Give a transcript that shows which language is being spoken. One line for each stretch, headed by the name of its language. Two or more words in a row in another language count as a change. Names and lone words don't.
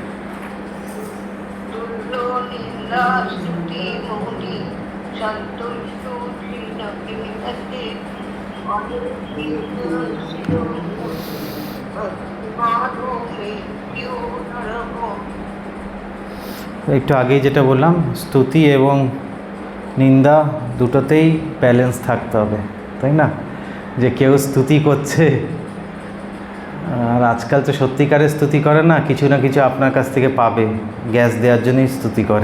Sanskrit: तुल्यो निन्दा स्तुतिर्मौनी सन्तुष्टो येन केनचित् अनिकेतः भक्तिमान् मे प्रियो नरः।
Bangla: একটু আগেই যেটা বললাম, স্তুতি এবং নিন্দা দুটোতেই ব্যালেন্স থাকতে হবে, তাই না? যে কেউ স্তুতি করছে, আর আজকাল তো সত্যিকারের স্তুতি করে না, কিছু না কিছু আপনার কাছ থেকে পাবে, গ্যাস দেওয়ার জন্যই স্তুতি করে।